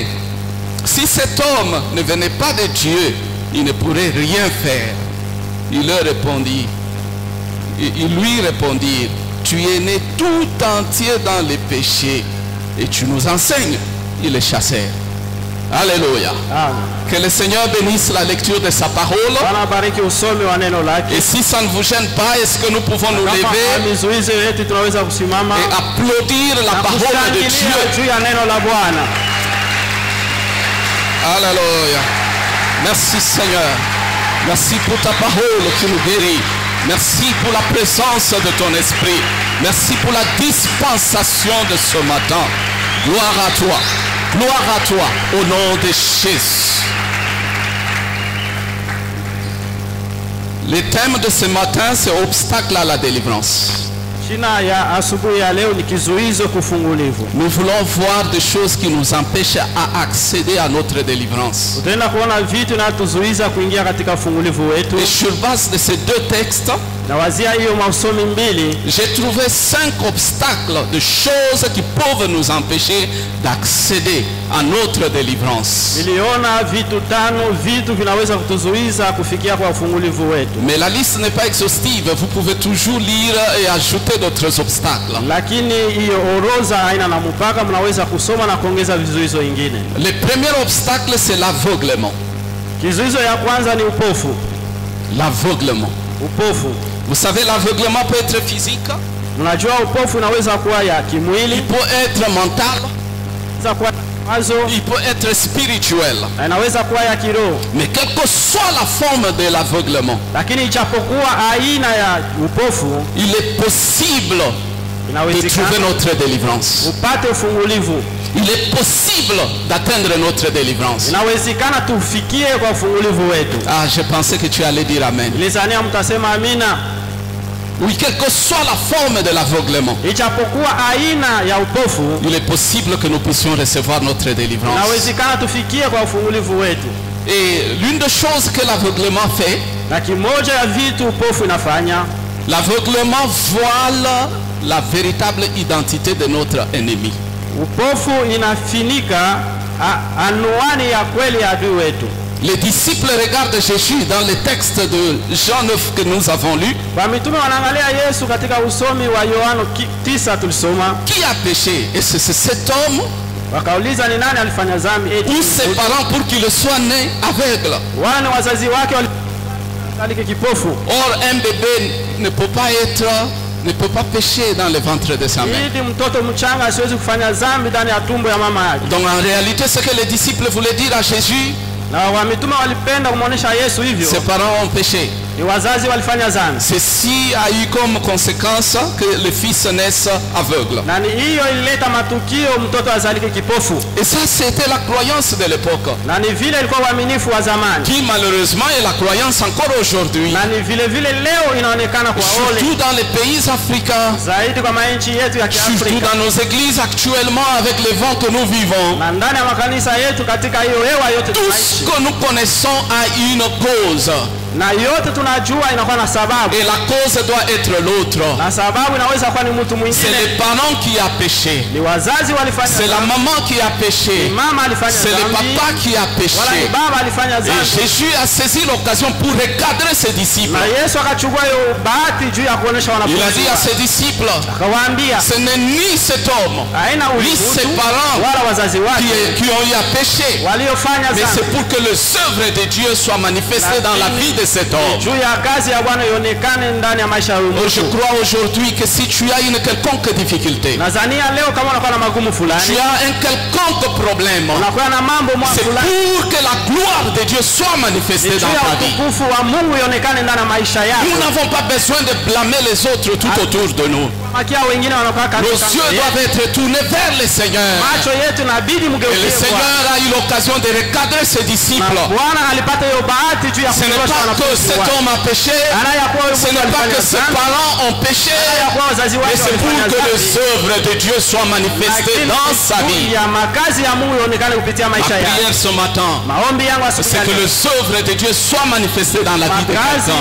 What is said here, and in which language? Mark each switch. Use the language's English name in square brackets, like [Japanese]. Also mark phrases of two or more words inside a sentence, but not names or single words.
[French] Si cet homme ne venait pas de Dieu, il ne pourrait rien faire. Il lui répondit, tu es né tout entier dans les péchés et tu nous enseignes. Il est chasseur. Alléluia. Amen. Que le Seigneur bénisse la lecture de sa parole. [Swahili] Bwana bariki usomi wa neno lake. [French] Et si ça ne vous gêne pas, est-ce que nous pouvons nous [Swahili] Kama [French] lever [Swahili] hamizuizi yetu tunaweza kusimama [French] et applaudir la [Swahili] na [French] parole de [Swahili] kushangilia [French] Dieu? [Swahili] juu ya neno la Bwana. [French] Alléluia. Merci Seigneur. Merci pour ta parole qui nous guérit. Merci pour la présence de ton esprit. Merci pour la dispensation de ce matin. Gloire à toi. Gloire à toi au nom de Jésus. Le thème de ce matin, c'est obstacle à la délivrance. [Swahili] Shina ya asubuhi ya leo ni kizuizo kufungulivu. [French] Nous voulons voir des choses qui nous empêchent à accéder à notre délivrance. [Swahili] Utaenda kuona vitu na tuzuiza kuingia katika ufungulivu wetu. [French] Et sur base de ces deux textes, [Swahili] Na wazia hiyo masomi mbili, [French] j'ai trouvé 5 obstacles de choses qui peuvent nous empêcher d'accéder à notre délivrance. [Swahili] niliona vitu tano vitu vinaweza kutuzuiza kufikia kwa ufungulivu wetu. [French] Mais la liste n'est pas exhaustive. Vous pouvez toujours lire et ajouter d'autres obstacles. [Swahili] Lakini hiyo orodha haina na mpaka, mnaweza kusoma na kuongeza vizuizo vingine. [French] Le premier obstacle, c'est l'aveuglement. [Swahili] Kizuizo ya kwanza ni upofu. [French] L'aveuglement. [Swahili] Upofu. [French] Vous savez, l'aveuglement peut être physique, [Swahili] Unajua upofu unaweza kuwa ya [French] il [Swahili] kimwili, [French] peut être mental, [Swahili] inaweza kuwa wazo, [French] il peut être spirituel. [Swahili] na inaweza kuwa ya kiroho. [French] Mais quelle que soit la forme de l'aveuglement, [Swahili] Lakini ijapokuwa aina ya upofu, [French] il est possible de [Swahili] inawezekana [French] trouver notre délivrance. [Swahili] upate ufungulivu. [French] Il est possible d'atteindre notre délivrance. [Swahili] Inawezekana tufikie kwa ufungulivu wetu. [French] Ah, je pensais que tu allais dire Amen. [Swahili] Nilizania mtasema amina. [French] Oui, quelle que soit la forme de l'aveuglement, [Swahili] Ijapokuwa aina ya upofu, [French] il est possible que nous puissions recevoir notre délivrance. [Swahili] inawezekana tufikie kwa ufungulivu wetu. [French] Et l'une des choses que l'aveuglement fait, [Swahili] Na kimoja ya vitu upofu inafanya, [French] l'aveuglement voile la véritable identité de notre ennemi. [Swahili] upofu inafinika anwani ya kweli ya adui wetu. [French] Les disciples regardent Jésus dans le texte de Jean 9 que nous avons lu. [Swahili] Wamitume wanaangalia Yesu katika usomi wa Yohana 9 tulisoma. [French] Qui a péché? Et c'est cet homme [Swahili] Wakauliza ni nani alifanya dhambi? [French] ou ses parents pour qu'il soit né aveugle. [Swahili] Wana wazazi wake walikuwa kipofu. [French] Or, un bébé ne peut pas pécher dans le ventre de sa mère. [Swahili] Ili mtoto mchanga asiwezi kufanya dhambi ndani ya tumbo ya mama yake. [French] Donc en réalité, ce que les disciples voulaient dire à Jésus, [Swahili] Na wamitume walipenda kumuonesha Yesu hivyo. [French] ses parents ont péché. [Swahili] Ni wazazi walifanya dhambi. [French] Ceci a eu comme conséquence que le fils naisse aveugle. [Swahili] Na hiyo ilileta matukio mtoto azalike kipofu. [French] Et ça c'était la croyance de l'époque. [Swahili] Na ni vile ilikuwa uaminifu wa zamani. [French] Qui malheureusement est la croyance encore aujourd'hui. [Swahili] Na ni vile vile leo inaonekana kwa ole. [French] Surtout dans les pays africains. [Swahili] Zaidi kwa nchi yetu ya Kiafrika. [French] Surtout dans nos églises actuellement avec le vent que nous vivons. [Swahili] Na ndani ya makanisa yetu katika hiyo hewa yote tunaishi. [French] Tout ce que nous connaissons a une cause. [Swahili] Na yote tunajua inakuwa na sababu. [French] Et la cause doit être l'autre. [Swahili] Na sababu inaweza kuwa ni mtu mwingine. [French] C'est les parents qui a péché. [Swahili] Ni wazazi walifanya. [French] C'est la maman qui a péché. [Swahili] Ni mama alifanya dhambi. [French] C'est le papa qui a péché. [Swahili] Wala ni baba alifanya dhambi. [French] Et Jésus a saisi l'occasion pour recadrer ses disciples. [Swahili] Na Yesu akachukua hiyo bahati juu ya kuonesha wanafunzi. [French] Il a dit à ses disciples, [Swahili] akawaambia, [French] ce n'est ni cet homme ni ses parents [Swahili] wala wazazi wake [French] qui ont eu à pécher, [Swahili] waliofanya [French] mais [Swahili] dhambi. [French] c'est pour que les œuvres de Dieu soient manifestées dans la vie de cet homme. [Swahili] Ya kazi ya Bwana ionekane ndani ya maisha ya mtu. [French] Je crois aujourd'hui que si tu as une quelconque difficulté, [Swahili] Nadhania leo kama unakuwa na magumu fulani, [French] tu as un quelconque problème, [Swahili] unakuwa na mambo [French] c'est [Swahili] fulani, [French] pour que la gloire de Dieu soit manifestée dans ta vie. [Swahili] utukufu wa Mungu ionekane ndani ya maisha yako. [French] Nous n'avons pas besoin de blâmer les autres tout autour de nous. [Swahili] Makia wengine wanakuwa [French] Nos yeux doivent être tournés vers le Seigneur. [Swahili] Macho yetu inabidi [French] Et [Swahili] mgeukie [French] le Seigneur a eu l'occasion de recadrer ses disciples. [Swahili] Bwana alipata hiyo bahati juu ya [French] Ce n'est [Swahili] kuondosha [French] pas que [Swahili] wanafunzi [French] cet [Swahili] wake. [French] homme a péché, ce n'est pas que ses parents ont péché, mais c'est pour que les œuvres de Dieu soient manifestées dans sa vie. Ma prière ce matin, c'est que les œuvres de Dieu soient manifestées dans la vie de quelqu'un.